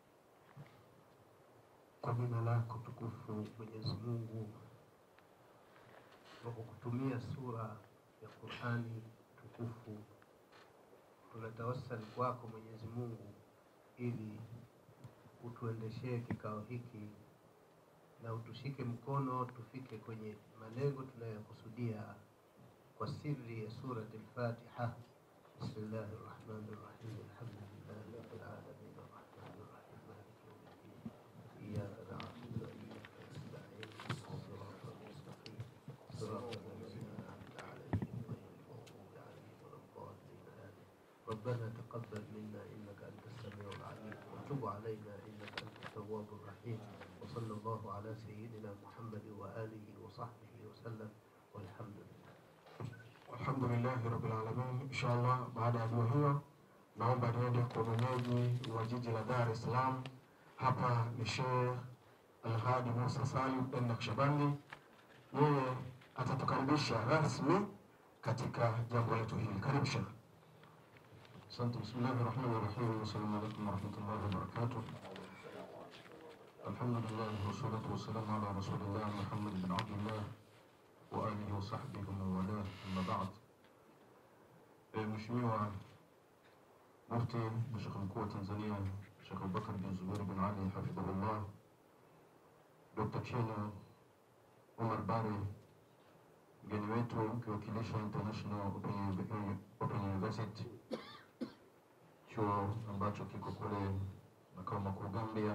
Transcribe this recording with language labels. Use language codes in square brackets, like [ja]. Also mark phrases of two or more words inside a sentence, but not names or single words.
[sw] Kwa jina lako tukufu Mwenyezi Mungu, kwa kutumia sura ya Qur'ani tukufu tunatawassali kwako Mwenyezi Mungu ili utuendeshee kikao hiki na utushike mkono tufike kwenye malengo tunayokusudia kwa siri ya sura al-Fatiha. [ar] بسم الله الرحمن الرحيم. الحمد لله رب العالمين الرحمن الرحيم مالك يوم الدين. إياك نعبد وإياك نستعين. الصراط المستقيم. صراط الذين أنعمت عليهم غير المغضوب عليهم ولا الضالين. ربنا تقبل منا إنك أنت السميع العليم وتب علينا إنك أنت التواب الرحيم. وصلى الله على سيدنا محمد وآله وصحبه وسلم والحمد لله. والحمد لله رب العالمين. إن شاء الله [sw] baada ya dua hiyo naomba niende kwa mwenyeji wa jiji la Dar es Salaam. Hapa ni Sheikh Al-Hadi Musa Salim Al-Naqshbandi. Yeye atatukaribisha rasmi katika jambo letu hili. Karibu Sheikh. Asante. [ar] بسم الله الرحمن الرحيم. السلام عليكم ورحمة الله وبركاته. الحمد لله والصلاة والسلام على رسول الله محمد بن عبد الله وآله وصحبه ووالى. أما بعد. [sw] Mheshimiwa Mufti na Sheikh Mkuu wa Tanzania Sheikh Abubakar bin Zubair bin Ali hafidhahullah, Dr. Cheno Omar Bare, mgeni wetu ukiwakilisha International Open University, chuo ambacho kiko kule makao makuu Gambia.